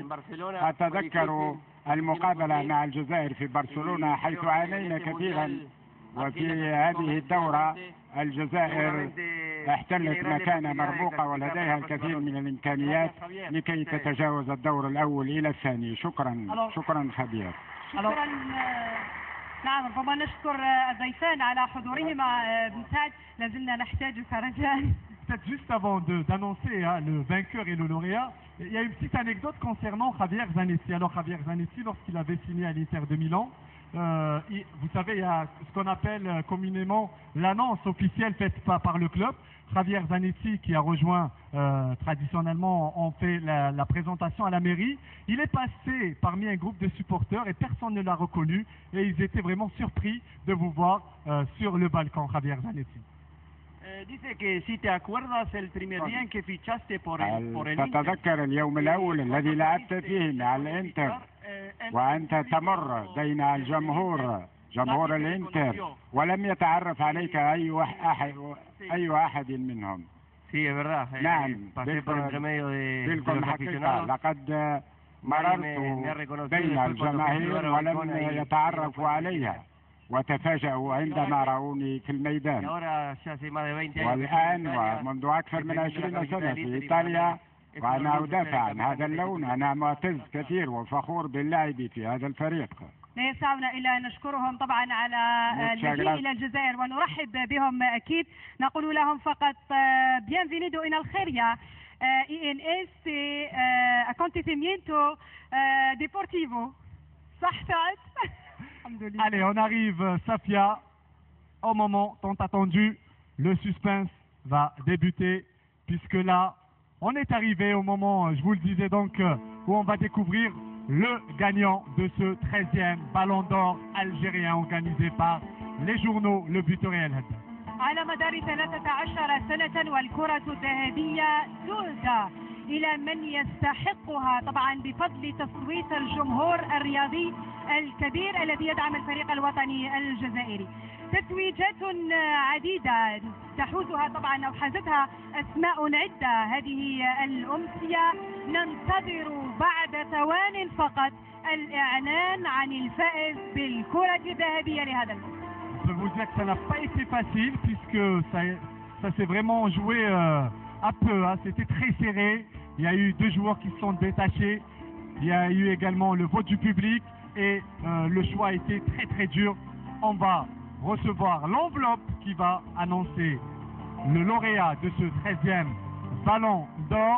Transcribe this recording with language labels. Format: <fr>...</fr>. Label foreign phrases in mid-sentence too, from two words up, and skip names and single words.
<ar>أتذكر المقابلة مع الجزائر في برشلونة حيث عانينا كثيرا، وفي هذه الدورة الجزائر احتلت مكانة مرموقة ولديها الكثير من الإمكانيات لكي تتجاوز الدور الأول إلى الثاني. شكرا خبير. شكرا. نعم، ربما نشكر الضيفان على حضورهما. بن سعد، لازلنا نحتاج رجاء.</ar> <fr>Peut-être juste avant d'annoncer le vainqueur et le lauréat, il y a une petite anecdote concernant Javier Zanetti. Alors Javier Zanetti, lorsqu'il avait signé à l'Inter de Milan, vous savez, il y a ce qu'on appelle communément l'annonce officielle faite par le club. Javier Zanetti, qui a rejoint traditionnellement, on fait la présentation à la mairie. Il est passé parmi un groupe de supporters et personne ne l'a reconnu, et ils étaient vraiment surpris de vous voir sur le balcon, Javier Zanetti.</fr> <es>Dice que si te acuerdas el primer día en que fichaste por el</es> <ar>تتذكر اليوم الأول الذي لعبت فيه مع الإنتر وأنت تمر بين الجمهور جمهور الانتر، ولم يتعرف عليك أي واحد منهم.</ar> <es>Sí, es verdad.</es> <ar>نعم،</ar> <es>pasé por entre medio de</es> <ar>بالكم</ar> <es>los</es> <ar>حقيقة.</ar> <es>aficionados.</es> <ar>لقد مررت بين الجماهير ولم يتعرفوا علي، وتفاجأوا عندما رأوني في الميدان. والآن ومنذ أكثر من 20 سنة في إيطاليا وأنا أدافع عن هذا اللون. أنا معتز كثير وفخور باللعب في هذا الفريق. لا يسعنا إلا أن نشكرهم طبعا على المجيء إلى الجزائر ونرحب بهم أكيد. نقول لهم فقط</ar> <es>bienvenido en Algeria y en este acontecimiento deportivo.</es> <ar>صح سعد؟</ar> <fr>Allez, on arrive, Safia, au moment tant attendu. Le suspense va débuter, puisque là, on est arrivé au moment, je vous le disais donc, où on va découvrir le gagnant de ce 13e Ballon d'Or algérien organisé par les journaux Le But Réel.</fr> <ar>على مدار 13 سنة والكرة الذهبية تهدى إلى من يستحقها طبعا بفضل تصويت الجمهور الرياضي الكبير الذي يدعم الفريق الوطني الجزائري. تتويجات عديدة تحوزها طبعا أو حازتها أسماء عدة هذه الأمسية. ننتظر بعد ثوان فقط الإعلان عن الفائز بالكرة الذهبية لهذا الموسم.</ar> <fr>Je peux vous dire que ça n'a pas été facile, puisque ça s'est vraiment joué à peu, hein. C'était très serré. Il y a eu 2 joueurs qui se sont détachés. Il y a eu également le vote du public et le choix a été très très dur. On va recevoir l'enveloppe qui va annoncer le lauréat de ce 13e Ballon d'Or.</fr>